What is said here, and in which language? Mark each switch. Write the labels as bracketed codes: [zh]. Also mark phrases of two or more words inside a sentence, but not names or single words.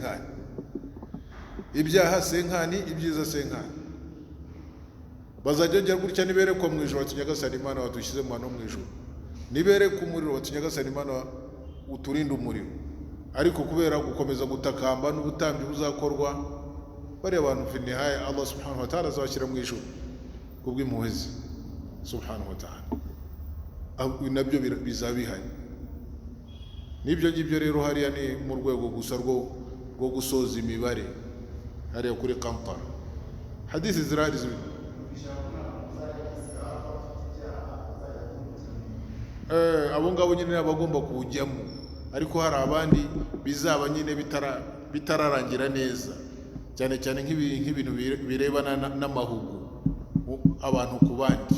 [rw] Ibyaha senkani, ibyiza senkani. Bazajya gutya niberekwa mu ijuru bati Nyagasani Imana wadushyize mu mu ijuru, niberekwa umuriro bati Nyagasani Imana uturinde umuriro. Ariko kubera gukomeza gutakamba n'ubutambyi buzakorwa, bari abantu [ar] في النهاية الله سبحانه وتعالى [rw] azabashyira mu ijuru kubw'impuhwe ze [ar] سبحانه وتعالى. [rw] Nabyo bizabihanye. Nibyo ngibyo rero hariya ni mu rwego gusa rwo gusoza imibare hariya kuri Kampala. Hadithi zirahari abo ngabo nyine abagomba kuwujyamo, ariko hari abandi bizaba nyine bitararangira neza, cyane cyane nk'ibintu birebana n'amahugu abantu ku bandi.